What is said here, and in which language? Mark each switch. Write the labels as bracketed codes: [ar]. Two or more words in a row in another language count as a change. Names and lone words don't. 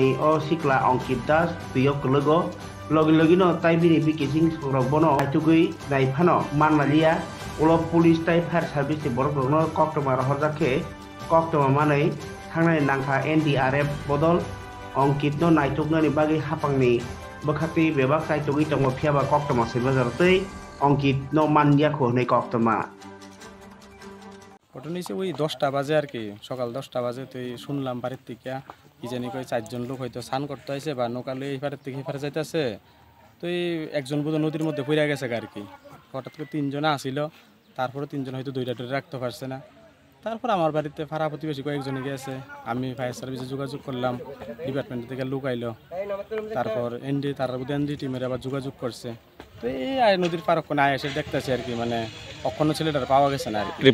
[trp] अ सिख्ला अंकित दास दैयाव गोलैगो लगे लगेनो ताइबिनि बिकिजिं संरबनो आइतुगै नायफानो मानलालिया उलप पुलिस ताइ [en] fire service [trp] बरगनो कक्टमा रहरजाखे कक्टमा मानै थांनाय नांखा एनडीआरएफ बदल अंकित नो नायतुगनानि बागै हापांनि बखाति बेबाक ताइतुगै तंगो फियाबा कक्टमा सेबाजारतै अंकित नो मानदियाखौ नै कक्टमा [bn] ঘটনা হয়েছে ওই 10টা বাজে আর কি সকাল 10টা বাজে তো শুনলাম বাড়ির থেকে কি জানি কই 4জন লোক হয়তো স্নান করতে আসে বা নৌকালে এই পারের থেকে এপারে যাইতেছে তো এই একজন বোধ নদীর মধ্যে পড়ে গেছে আর কি হঠাৎ করে 3জন আসিল তারপরে 3জন হয়তো দুইটা ধরে রাখতে পারছে না তারপর আমার বাড়িতে পাড়া প্রতিবেশী কয়েকজনে গেছে আমি ফায়ার সার্ভিসে যোগাযোগ করলাম ডিপার্টমেন্ট থেকে লোক আইলো তারপর এনডি টিমের আবার যোগাযোগ করছে তো এই নদীর পার ওখানে এসে দেখতেছে আর কি মানে কখনো ছেলেটার পাওয়া গেছে না আর কি